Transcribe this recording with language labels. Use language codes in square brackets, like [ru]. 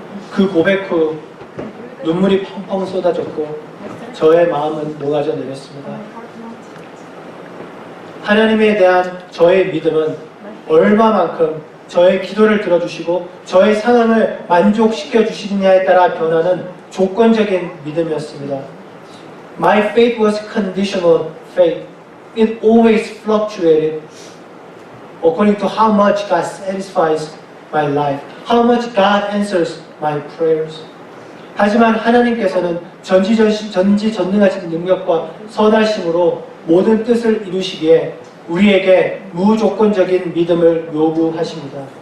[ko] 그 고백 후 눈물이 펑펑 쏟아졌고 저의 마음은 녹아져 내렸습니다. 하나님에 대한 저의 믿음은 얼마만큼 저의 기도를 들어주시고 저의 상황을 만족시켜 주시느냐에 따라 변하는 조건적인 믿음이었습니다. [en] My faith was conditional faith. It always fluctuated according to how much God satisfies my life, how much God answers my prayers. [ko] 하지만 하나님께서는 전지전능하신 능력과 선하심으로 모든 뜻을 이루시기에 우리에게 무조건적인 믿음을 요구하십니다.